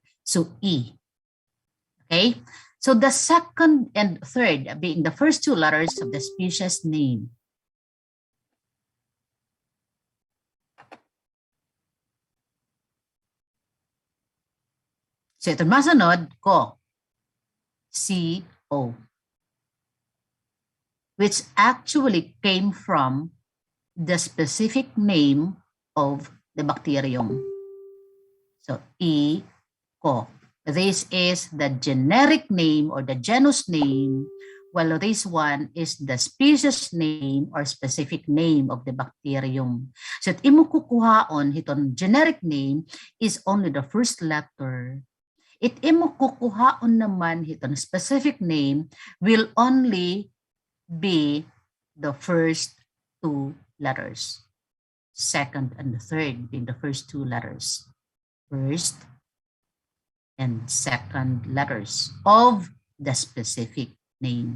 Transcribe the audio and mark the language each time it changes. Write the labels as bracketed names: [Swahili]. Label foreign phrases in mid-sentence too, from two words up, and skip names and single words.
[English] So E. Okay. So the second and third being the first two letters of the species name. [Waray] So ito masunod ko, [English] CO, which actually came from the specific name of the bacterium. So E, co. This is the generic name or the genus name, while this one is the species name or specific name of the bacterium. So [Waray] at imo kukuhaon hiton [English] generic name is only the first letter. [Waray] It imo kukuhaon naman hiton [English] specific name will only be the first two letters. Second and the third being the first two letters. First and second letters of the specific name.